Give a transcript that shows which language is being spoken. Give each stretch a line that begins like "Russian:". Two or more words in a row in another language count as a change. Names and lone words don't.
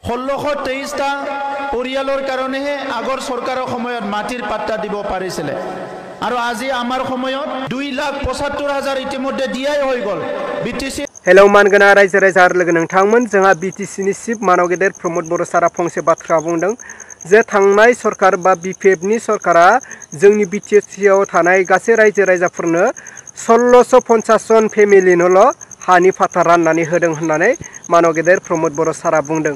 Assamese: 1623টা পৰিয়ালৰ কাৰণেহে আগৰ চৰকাৰৰ সময়ত মাটিৰ পাট্টা দিব পাৰিছিলে আৰু আজি আমাৰ সময়ত 2,75,000 ইতিমধ্যে দিয়াই হৈ গল বিটিসি।
Bodo: हेलौ मानगोना रायजो राजा लोगो नोंथांमोन जोंहा बिटिसिनि चिफ मानव गेदेर प्रमोद बर' सारा फंसे बाथ्रा बुंदों जे थांनाय सरकार बा बिपिएफनि सरकारा जोंनि बिटिसिआव थानाय गासै रायजो राजाफोरनो 1650 जन फेमिलिनोल' हानि फाथा राननानै होदों होननानै मानव गेदेर प्रमोद बर' सारा बुंदों।